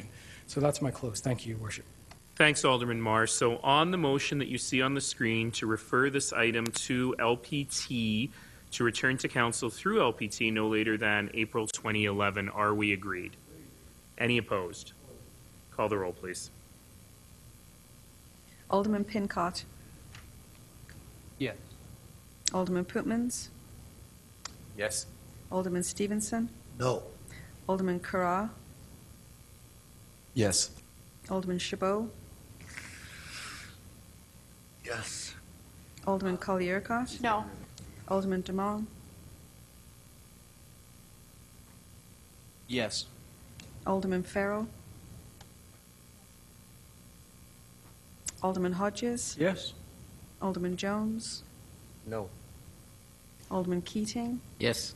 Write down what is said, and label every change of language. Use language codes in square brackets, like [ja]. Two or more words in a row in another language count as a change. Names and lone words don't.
[en] So that's my close. Thank you, Your Worship. Thanks, Alderman Marr. So on the motion that you see on the screen to refer this item to LPT to return to council through LPT no later than April 2011, are we agreed? Any opposed? Call the roll, please. Alderman Pincott. Yes. Alderman Putmans. Yes. Alderman Stevenson. No. Alderman Carra. Yes. Alderman Chabot. Yes. Alderman Colley-Urquhart. No. Alderman Demong. Yes. Alderman Farrell. Alderman Hodges? Yes. Alderman Jones? No. Alderman Keating? Yes.